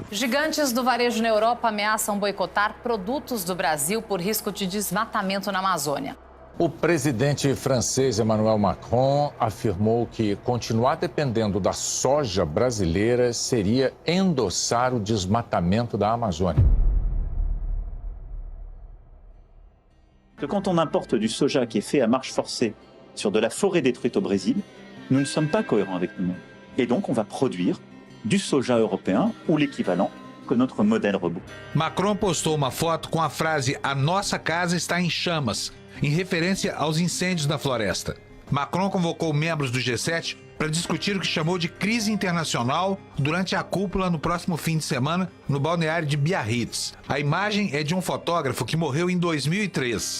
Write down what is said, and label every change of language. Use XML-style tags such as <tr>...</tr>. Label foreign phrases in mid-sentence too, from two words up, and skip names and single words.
<pt>Gigantes do varejo na Europa ameaçam boicotar produtos do Brasil por risco de desmatamento na Amazônia. O presidente francês Emmanuel Macron afirmou que continuar dependendo da soja brasileira seria endossar o desmatamento da Amazônia.</pt> <fr>Quand on importe du soja qui est fait à marche forcée sur de la forêt détruite au Brésil, nous ne sommes pas cohérents avec nous-mêmes. Et donc on va produire du soja européen ou l'équivalent que notre modèle robot.</fr> <pt>Macron postou uma foto com a frase "A nossa casa está em chamas", em referência aos incêndios da floresta. Macron convocou membros do G7 para discutir o que chamou de crise internacional durante a cúpula no próximo fim de semana no balneário de Biarritz. A imagem é de um fotógrafo que morreu em 2003.</pt>